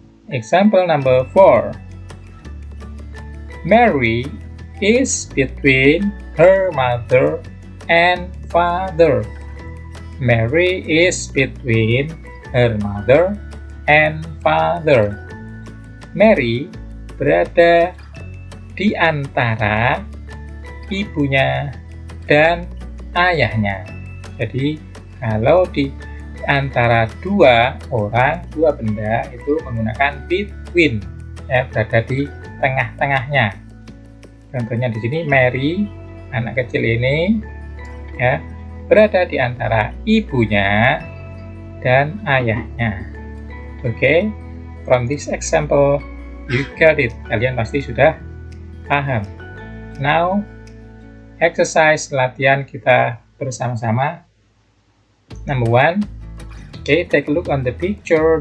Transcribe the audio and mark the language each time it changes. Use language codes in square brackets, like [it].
[en] Example number 4. Mary is between her mother and father. Mary is between her mother and father. [id] Mary berada di antara ibunya dan ayahnya. Jadi kalau di antara dua orang, dua benda itu menggunakan between, ya, berada di tengah-tengahnya. Contohnya di sini Mary, anak kecil ini, ya, berada di antara ibunya dan ayahnya. [en] Okay, from this example you got it. [id] Kalian pasti sudah paham. [en] Now exercise [id] latihan kita bersama-sama. [en] Number 1. Okay, take a look on the picture.